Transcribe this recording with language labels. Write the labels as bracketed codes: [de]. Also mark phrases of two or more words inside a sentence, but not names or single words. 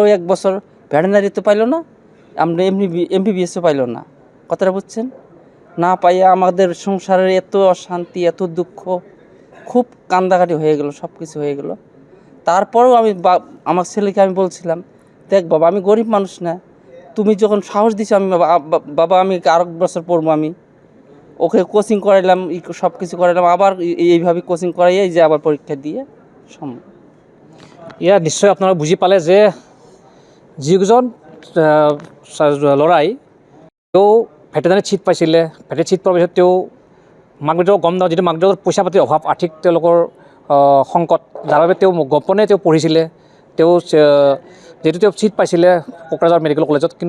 [bn] 1 বছর ভেটেনারি তো পাইলো না আমরা এমবিবিএসও পাইলো না কথাটা বুঝছেন না পাইয়া আমাদের সংসারের এত অশান্তি এত দুঃখ খুব কান্দাকাটি হয়ে গেল সব কিছু হয়ে গেল তারপরেও আমি আমার ছেলেকে আমি বলছিলাম দেখ বাবা আমি গরিব মানুষ না তুমি যখন সাহস দিছো আমি বাবা আমি আরো বছর পড়বো আমি ওকে কোচিং করাইলাম সব কিছু করাইলাম আবার এইভাবে কোচিং করাইয়াই যে আবার পরীক্ষা দিয়ে সম্ভব [as] ইয়া নিশ্চয় আপোনালোকে বুজি পালে যে যিজন ল'ৰাই তেওঁ ভেটেনাৰীত ছিট পাইছিলে ভেটেনাৰীত ছিট পোৱাৰ পিছত তেওঁ মাক দেউতাকক গম নাপাওঁ যিটো মাক দেউতাকৰ পইচা পাতিৰ অভাৱ আৰ্থিক তেওঁলোকৰ সংকট যাৰ বাবে তেওঁ গোপনে তেওঁ পঢ়িছিলে তেওঁ যিহেতু তেওঁ ছিট পাইছিলে কোকৰাঝাৰ মেডিকেল কলেজত কিন্তু